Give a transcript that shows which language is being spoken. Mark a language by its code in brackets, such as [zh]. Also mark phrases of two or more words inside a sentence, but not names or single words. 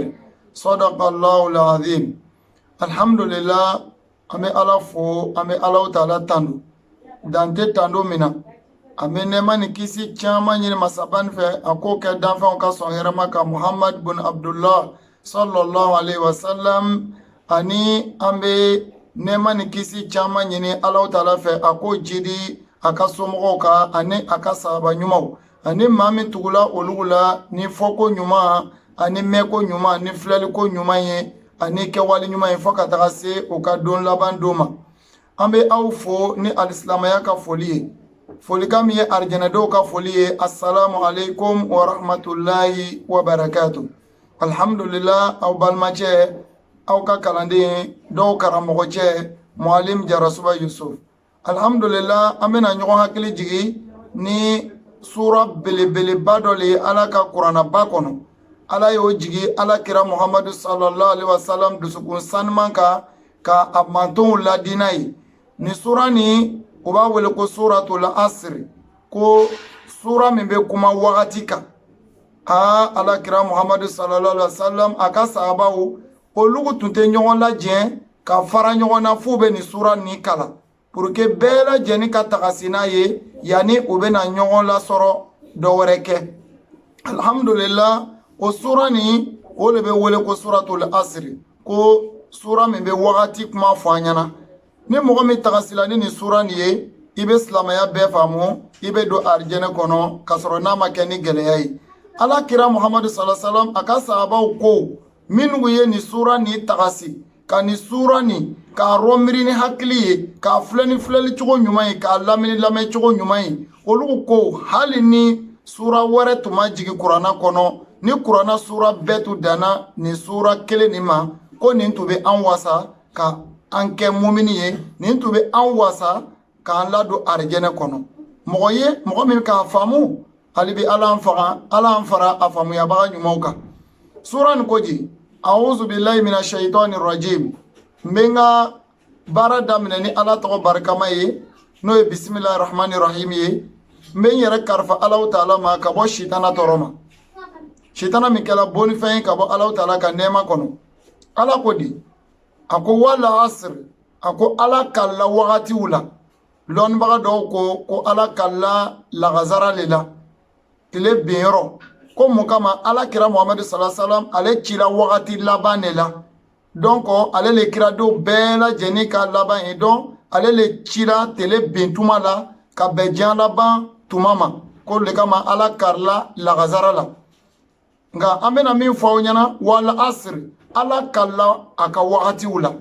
[ar] صدق الله العظيم. الحمد لله. [bm] أمي ألفو أمي ألو تعالى تندو دانتي تندو منا أمي نمان كيسي چاما نيني مسابان في أكو كدافع كسوهرما كمحمد بن عبد الله [ar] صلى الله عليه وسلم. [bm] Ani ambe nema ni kisi chama nyini [ar] الله تعالى [bm] fe ako jidi akasomo ka ani akasaba nyuma ani mami tugula olugula ni foko nyuma ani meko nyuma ni flali ko nyuma ye ani kewali nyuma ye foka takase okadon laban doma ambe awfo ni alislamaya ka foli kam ye arjana do ka foli. [ar] Assalamu alaikum wa rahmatullahi wa barakatuh. [bm] Alhamdulillah aw balmache aw ka kalanden dɔw karamɔgɔ cɛ mualim jarasuba yusuf. Alhamdulillah an bɛna ɲɔgɔn hakili jigi ni sura belebeleba dɔ le ala ka kuranaba kɔnɔ. ala y'o jigi ala kira muhammadu [ar] صلى الله عليه وسلم [bm] dusukun sanuman kan ka a mantonw ladi n'a ye. ni sura ni o b'a wele ko [ar] سورة العصر, [bm] ko sura min bɛ kuma wagati kan. ala kira muhammadu [ar] صلى الله عليه وسلم [bm] a ka sahabaw olugu tun tɛ ɲɔgɔn lajɛ ka fara ɲɔgɔn na f'u bɛ ni sura ni kala [fr] pour que [bm] bɛɛ lajɛlen ka tagasi n'a ye yanni u bɛna ɲɔgɔn lasɔrɔ dɔ wɛrɛ kɛ. Alhamdulillah, o sura ni o de bɛ wele ko [ar] سورة العصر, [bm] ko sura min bɛ wagati kuma fɔ an ɲɛna. ni mɔgɔ min tagasila ni nin sura ni ye i bɛ silamɛya bɛɛ faamu, i bɛ don arijɛnɛ kɔnɔ ka sɔrɔ n'a ma kɛ ni gɛlɛya ye. ala kira muhammadu [ar] صلى الله عليه وسلم [bm] a ka sahabaw ko minnu ye ni sura ni tagasi ka ni sura ni k'a rɔmiri ni hakili ye, k'a filɛ ni filɛli cogo ɲuman ye, k'a lamini lamɛn cogo ɲuman ye, olu ko hali ni sura wɛrɛ tun ma jigi kuranna kɔnɔ, ni kuranna sura bɛɛ tun danna ni sura kelen nin ma, ko nin tun bɛ an wasa ka an kɛ mumini ye, nin tun bɛ an wasa k'an ladon arijɛnɛ kɔnɔ. mɔgɔ ye mɔgɔ min k'a faamu, hali bi ala an faga, ala an fara a faamuyabaga ɲumanw kan. sura nin ko ji [ar] أعوذ بالله من الشيطان الرجيم. [bm] Mbenga bara daminɛ ni ala tɔgɔ barikama ye, n'o ye [ar] بسم الله الرحمن الرحيم [bm] ye. Mben yɛrɛ karifa [ar] الله تعالى [bm] ma ka bɔ shitana tɔrɔ ma. Shitana min kɛla bonifɛn ye ka bɔ [ar] الله تعالى [bm] ka nɛɛma kɔnɔ. ala ko di a ko [ar] والعصر, [bm] a ko ala kalla wagatiw la. lɔnnibaga dɔw ko ala kalla lagazara le la, tile benyɔrɔ. ko mun kama ala kira muhammadu [ar] صلى الله عليه وسلم [bm] ale cira wagati laban de la, donc ale le kira do bɛɛ lajɛlen ka laban ye, donc ale le cira tele bentuma la ka bɛn diɲɛ laban tuma ma, ko le kama ala karila lagazara la. nka an bɛna min fɔ aw ɲɛna, [ar] والعصر, [bm] ala kala a ka wagatiw la.